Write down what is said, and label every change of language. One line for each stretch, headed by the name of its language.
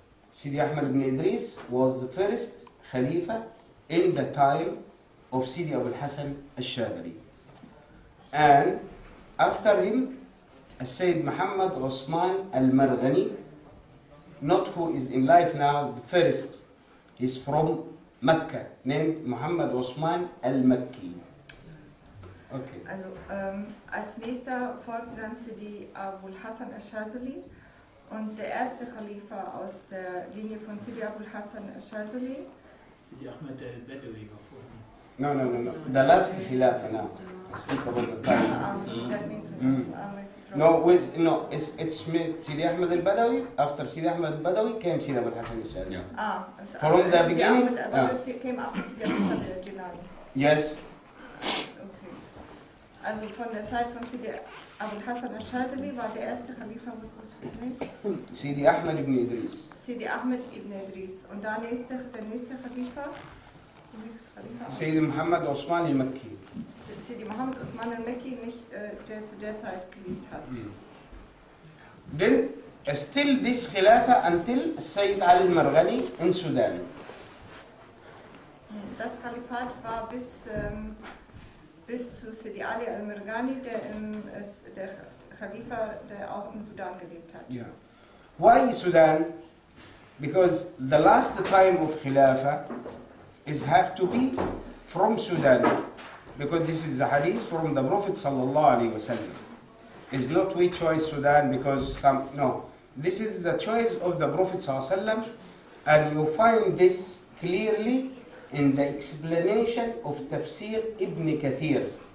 English: Sidi Ahmed ibn Idris was the first Khalifa in the time of Sidi Abu Hassan al-Shadhili. And after him, Sayyid Muhammad Osman al-Marghani, not who is in life now, the first, is from Mecca, named Muhammad Osman al-Makki. Okay.
German: Also als nächster folgte dann Sidi Abu Hassan al-Shazuli und der erste Khalifa aus der Linie von Sidi Abu Hassan al-Shazuli. Sidi Ahmed al-Badawi war vor ihm.
English: No. The last Khilafa now. I speak about the time. That means No, it's Sidi Ahmed al-Badawi. After Sidi Ahmed al-Badawi came Sidi Abu Hassan al-Shadhili. From the Sidi beginning? Ahmed al-Badawi came after Sidi Abu Hassan al-Jilani. Yes. Okay.
German: Also von der Zeit von Sidi Abu Hassan al-Shazili war der erste Khalifa, was ist das Name? Sidi Ahmed ibn Idris. Sidi Ahmed ibn Idris. Und der nächste Khalifa? Sidi Muhammad Osman al-Makki. Sidi Muhammad Osman al-Makki, nicht der zu der Zeit gelebt hat.
English: Then still this Khilafa until Sayyid Ali al-Marghani in Sudan.
German: Das Kalifat war bis zu Sidi Ali al-Marghani, der Khalifa, der auch im Sudan gelebt hat.
English: Yeah. Why Sudan? Because the last time of Khilafa have to be from Sudan. Because this is a hadith from the Prophet sallallahu alaihi wasallam. It's not we choose Sudan because this is the choice of the Prophet sallallahu alaihi wasallam, and you find this clearly in the explanation of Tafsir Ibn Kathir.